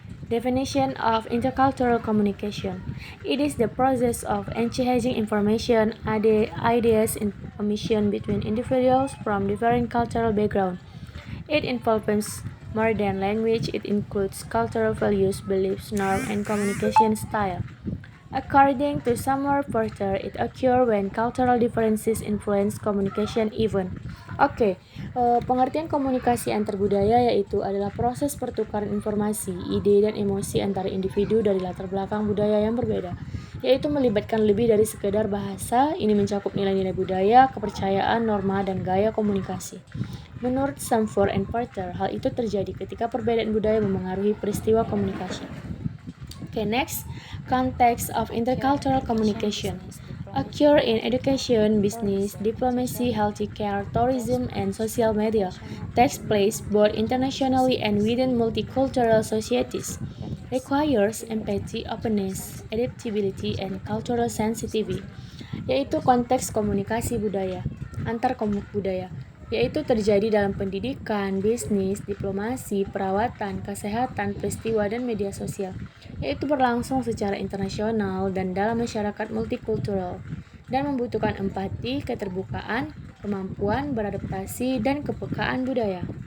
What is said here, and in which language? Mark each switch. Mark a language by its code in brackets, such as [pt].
[en] Definition of intercultural communication. It is the process of exchanging information, ideas, and information between individuals from different cultural backgrounds. It involves more than language, it includes cultural values, beliefs, norms, and communication style. According to Samuel Porter, it occurs when cultural differences influence communication even. [id] Oke, pengertian komunikasi antar budaya yaitu adalah proses pertukaran informasi, ide, dan emosi antara individu dari latar belakang budaya yang berbeda, yaitu melibatkan lebih dari sekedar bahasa. Ini mencakup nilai-nilai budaya, kepercayaan, norma, dan gaya komunikasi. Menurut Samford and Porter, hal itu terjadi ketika perbedaan budaya memengaruhi peristiwa komunikasi. [en] Okay, next, context of intercultural communication occur in education, business, diplomacy, healthcare, tourism, and social media. Takes place both internationally and within multicultural societies. Requires empathy, openness, adaptability, and cultural sensitivity. [id] Yaitu konteks komunikasi budaya antar budaya, yaitu terjadi dalam pendidikan, bisnis, diplomasi, perawatan, kesehatan, peristiwa, dan media sosial, yaitu berlangsung secara internasional dan dalam masyarakat multikultural, dan membutuhkan empati, keterbukaan, kemampuan beradaptasi, dan kepekaan budaya.